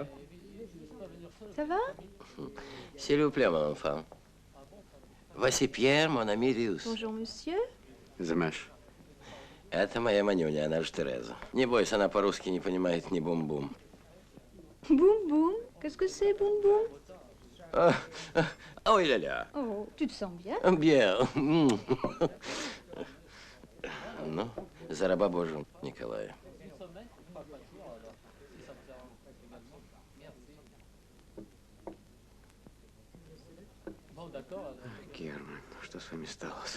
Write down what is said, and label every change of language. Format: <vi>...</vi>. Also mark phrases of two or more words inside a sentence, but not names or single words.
<fr>Ça va? S'il vous plaît, mon enfant. Voici Pierre, mon ami Риус. Bonjour, monsieur. Замаш.</fr> <ru>Это моя Манюня, она же Тереза. Не бойся, она по-русски не понимает ни бум-бум.</ru> <fr>Boum boum. Qu'est-ce que c'est, boum boum?</fr> <ru>Ой, ля-ля.</ru> <fr>Oh, tu te sens bien? Bien.</fr> <ru>Ну, за раба Божию, Николая. Герман, что с вами сталось?</ru>